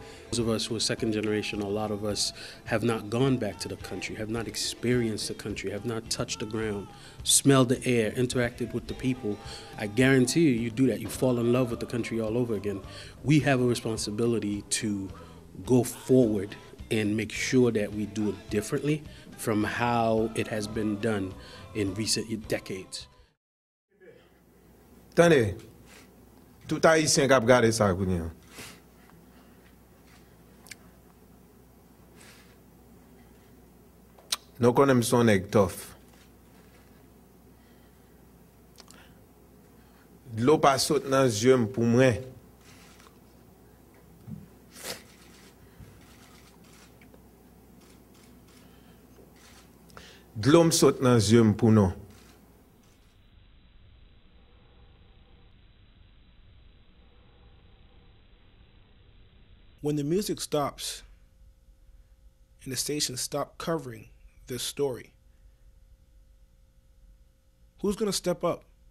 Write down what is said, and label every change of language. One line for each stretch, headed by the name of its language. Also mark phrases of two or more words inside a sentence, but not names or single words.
English: Those of us who are second generation, a lot of us have not gone back to the country, have not experienced the country, have not touched the ground, smelled the air, interacted with the people. I guarantee you do that, you fall in love with the country all over again. We have a responsibility to go forward and make sure that we do it differently from how it has been done in recent decades.
Haitian Creole: Tenez, tout haïtien k'ap gade sa kounyan. Nou konnen son nèg tough. D'lò pa sot nan zyem pou mwen. D'lò m sot nan zyem pou nou.
English: When the music stops and the stations stop covering this story, who's going to step up?